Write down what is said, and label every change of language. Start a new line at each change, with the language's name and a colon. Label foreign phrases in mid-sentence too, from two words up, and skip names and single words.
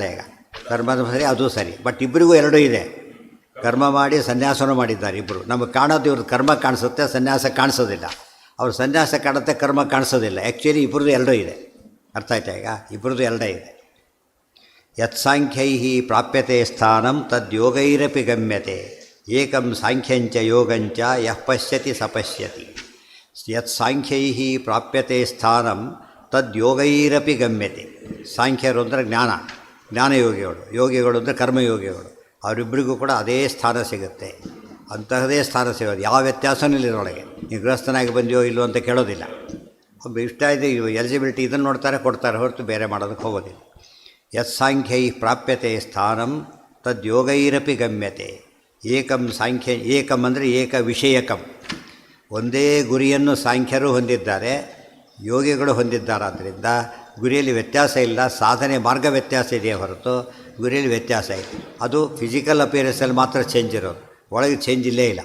Kannada: ಈಗ ಕರ್ಮದ ಸರಿ, ಅದು ಸರಿ. ಬಟ್ ಇಬ್ಬರಿಗೂ ಎರಡೂ ಇದೆ. ಕರ್ಮ ಮಾಡಿ ಸನ್ಯಾಸನೂ ಮಾಡಿದ್ದಾರೆ ಇಬ್ಬರು. ನಮಗೆ ಕಾಣೋದು ಇವ್ರ ಕರ್ಮ ಕಾಣಿಸುತ್ತೆ, ಸನ್ಯಾಸ ಕಾಣಿಸೋದಿಲ್ಲ. ಅವ್ರು ಸನ್ಯಾಸ ಕಾಣುತ್ತೆ, ಕರ್ಮ ಕಾಣಿಸೋದಿಲ್ಲ. ಆ್ಯಕ್ಚುಲಿ ಇಬ್ಬರದು ಎರಡೂ ಇದೆ. ಅರ್ಥ ಆಯ್ತಾ? ಈಗ ಇಬ್ಬರದು ಎರಡೇ ಇದೆ.
Sanskrit: ಯತ್ಸಾಂಖ್ಯೈ ಪ್ರಾಪ್ಯತೆ ಸ್ಥಾನಂ ತದ್ಯೋಗೈರಪಿ ಗಮ್ಯತೆ ಏಕಂ ಸಾಂಖ್ಯಂಚ ಯೋಗಂಚ ಯಃ ಪಶ್ಯತಿ ಸಪಶ್ಯತಿ. ಯತ್ಸಾಂಖ್ಯೈ ಪ್ರಾಪ್ಯತೆ ಸ್ಥಾನಂ ತದ್ಯೋಗೈರಪಿ ಗಮ್ಯತೆ.
Kannada: ಸಾಂಖ್ಯರು ಅಂದರೆ ಜ್ಞಾನಯೋಗಿಗಳು, ಯೋಗಿಗಳು ಅಂದರೆ ಕರ್ಮಯೋಗಿಗಳು. ಅವರಿಬ್ಬರಿಗೂ ಕೂಡ ಅದೇ ಸ್ಥಾನ ಸಿಗುತ್ತೆ, ಅಂತಹದೇ ಸ್ಥಾನ ಸಿಗೋದು. ಯಾವ ವ್ಯತ್ಯಾಸನೂ ಇಲ್ಲ ಇದರೊಳಗೆ. ನೀವು ಗೃಹಸ್ಥನಾಗಿ ಬಂದಿಯೋ ಇಲ್ಲೋ ಅಂತ ಕೇಳೋದಿಲ್ಲ. ಒಬ್ಬ ಇಷ್ಟ ಇದೆ ಎಲಿಜಿಬಿಲಿಟಿ ಇದನ್ನು ನೋಡ್ತಾರೆ, ಕೊಡ್ತಾರೆ, ಹೊರತು ಬೇರೆ ಮಾಡೋದಕ್ಕೆ ಹೋಗೋದಿಲ್ಲ.
Sanskrit: ಯತ್ಸಾಂಖ್ಯೈ ಪ್ರಾಪ್ಯತೆ ಸ್ಥಾನಂ ತದ್ಯೋಗೈರಪಿ ಗಮ್ಯತೆ ಏಕಂ ಸಾಂಖ್ಯ.
Kannada: ಏಕಂ ಅಂದರೆ
Sanskrit: ಏಕ ವಿಷಯಕಂ,
Kannada: ಒಂದೇ ಗುರಿಯನ್ನು ಸಾಂಖ್ಯರು ಹೊಂದಿದ್ದಾರೆ, ಯೋಗಿಗಳು ಹೊಂದಿದ್ದಾರಾದ್ದರಿಂದ ಗುರಿಯಲ್ಲಿ ವ್ಯತ್ಯಾಸ ಇಲ್ಲ. ಸಾಧನೆ ಮಾರ್ಗ ವ್ಯತ್ಯಾಸ ಇದೆಯೇ ಹೊರತು ಗುರಿಯಲ್ಲಿ ವ್ಯತ್ಯಾಸ ಇದೆ. ಅದು
English: physical appearance
Kannada: ಮಾತ್ರ ಚೇಂಜ್ ಇರೋದು, ಒಳಗೆ ಚೇಂಜ್ ಇಲ್ಲೇ ಇಲ್ಲ.